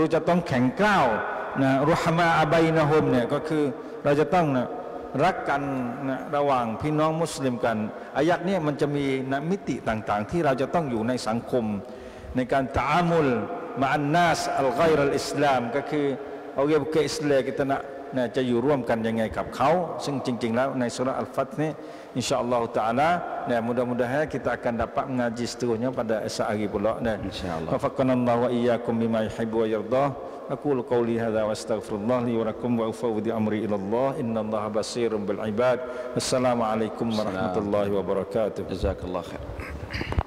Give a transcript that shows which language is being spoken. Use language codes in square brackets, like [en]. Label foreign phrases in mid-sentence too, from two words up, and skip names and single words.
[th] จะต้องแข็งกร้าวนะ [ar] رحماء بينهم [th] เนี่ยก็คือเราจะต้องนะรักกันนะระหว่างพี่น้องมุสลิมกันอายะห์นี้ มันจะมีนะมิติต่างๆที่เราจะต้องอยู่ในสังคมในการ [ar] تعامل مع الناس ال غير الإسلام [th] ก็คือเอาเกี่ยวกับอิสลาม [ms] kita nak [th] จะอยู่ร่วมกันยังไงกับเขาซึ่งจริงๆแล้วในสุราะห์อัลฟัตนี่ [ms] insyaallah taala dan mudah-mudahan kita akan dapat mengaji seterusnya pada esok hari pula dan insyaallah [ar] وفقنا الله وإياكم بما يحب ويرضى أقول قولي هذا وأستغفر الله لي ولكم وأفوض أمري إلى الله إن الله بصير بالعباد السلام عليكم ورحمة الله وبركاته جزاك الله خير